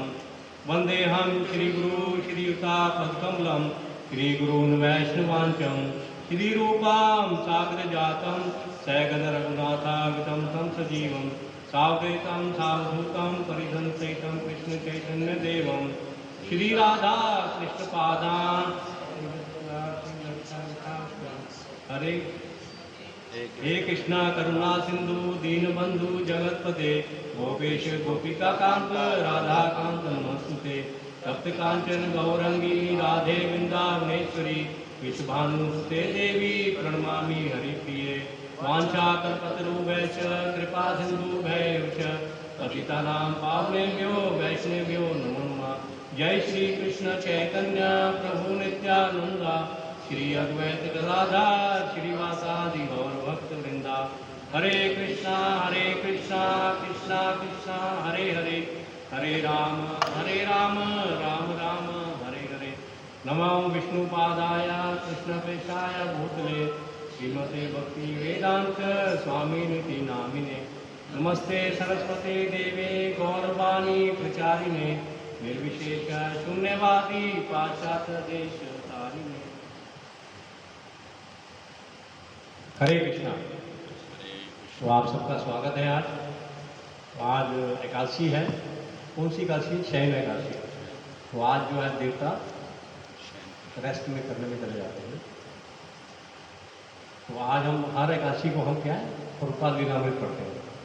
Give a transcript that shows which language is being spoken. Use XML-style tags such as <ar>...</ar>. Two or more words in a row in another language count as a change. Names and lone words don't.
<sa>वन्देऽहं श्रीगुरु श्रीयुतापदकमलं श्रीगुरून् वैष्णवांचं श्रीरूपां साग्रजातं सगणरघुनाथागतं तं सजीवं सावधूतं सावधूतं परिजनसहितं कृष्णचैतन्यदेवं श्रीराधा कृष्णपादान् हरे। हे कृष्णा करुणा सिंधु दीनबंधु जगतपते गोपेश गोपिका कांत राधा कांत नमस्तुते। तप्त कांचन गौरंगी राधे वृंदावनेश्वरी विश्वभानुसुते देवी प्रणमामि हरिप्रिये। वाञ्छाकल्पतरुभ्यश्च कृपा सिन्धुभ्यैव च पतितानां पावनेभ्यो वैष्णवेभ्यो नमो नमः। जय श्री कृष्ण चैतन्य प्रभु नित्यानंद श्री अद्वैत गदाधर श्रीवासादि गौर भक्त वृंदा। हरे कृष्णा कृष्णा कृष्णा हरे हरे, हरे राम राम राम हरे हरे। नमो विष्णुपादाय कृष्णप्रेष्ठाय भूतले श्रीमते भक्ति वेदांत स्वामी निति नामिने। नमस्ते सरस्वते देवे गौरवाणी प्रचारिणे निर्विशेष शून्यवादी पाश्चात्य देश तारिणे। हरे कृष्णा।</sa> <hi>तो आप सबका स्वागत है। आज एकादशी है। कौन सी एकादशी? शयन एकादशी। तो आज जो है देवता रेस्ट में करने में चले जाते हैं। तो आज हम हर एकादशी को हम क्या है प्रभुपाद लीलामृत पढ़ते हैं।</hi>